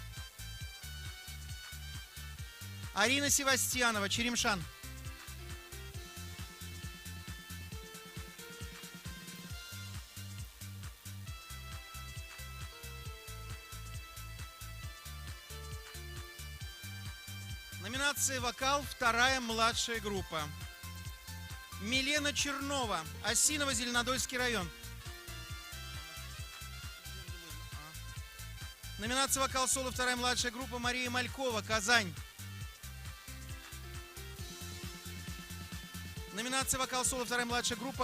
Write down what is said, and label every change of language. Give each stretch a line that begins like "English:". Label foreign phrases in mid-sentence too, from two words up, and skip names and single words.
Russian: Арина Севастьянова, Черемшан. Номинация «Вокал», вторая младшая группа. Милена Чернова, Осиново, Зеленодольский район. Номинация «Вокал соло», вторая младшая группа. Мария Малькова, Казань. Номинация «Вокал соло», вторая младшая группа.